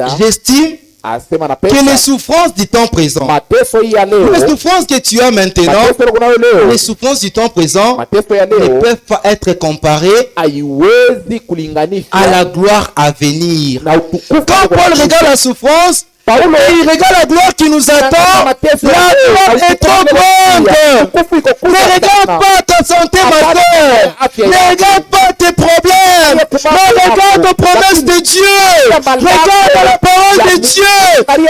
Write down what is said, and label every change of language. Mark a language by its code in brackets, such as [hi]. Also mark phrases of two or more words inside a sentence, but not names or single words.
[fr] j'estime [sw] asema [fr] que [sw] anapenda [fr] les souffrances du temps présent, [sw] mateso hii ya leo, [fr] les souffrances que tu as maintenant, [sw] mateso kunayo leo, [fr] les souffrances du temps présent [sw] mateso ya [fr] ne [sw] leo [fr] peuvent pas être comparées [sw] haiwezi kulinganishwa [fr] à la gloire à venir. [sw] na utukufu. [fr] Quand Paul regarde la souffrance, [sw] Paulo [fr] et il regarde la gloire qui nous attend, la gloire est trop grande. Ne regarde pas ta santé, ma soeur. Ne regarde pas tes problèmes. Mais regarde aux promesses de Dieu. Regarde la parole de Dieu.